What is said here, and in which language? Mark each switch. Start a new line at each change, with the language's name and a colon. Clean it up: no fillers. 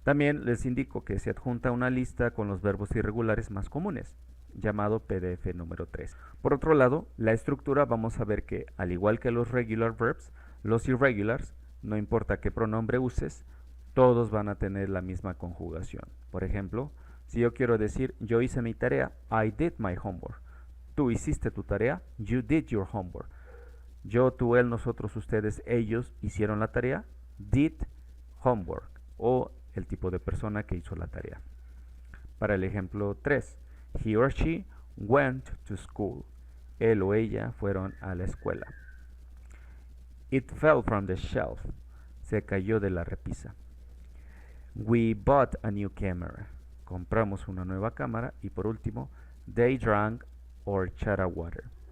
Spanish: También les indico que se adjunta una lista con los verbos irregulares más comunes, llamado PDF número 3. Por otro lado, la estructura vamos a ver que, al igual que los regular verbs, los irregulars, no importa qué pronombre uses, todos van a tener la misma conjugación. Por ejemplo, si yo quiero decir yo hice mi tarea,
English: I did my homework.
Spanish: Tú hiciste tu tarea,
English: you did your homework.
Spanish: Yo, tú, él, nosotros, ustedes, ellos hicieron la tarea,
English: did homework,
Spanish: o el tipo de persona que hizo la tarea. Para el ejemplo 3,
English: he or she went to school.
Spanish: Él o ella fueron a la escuela.
English: It fell from the shelf.
Spanish: Se cayó de la repisa.
English: We bought a new camera.
Spanish: Compramos una nueva cámara. Y por último,
English: they drank horchata water.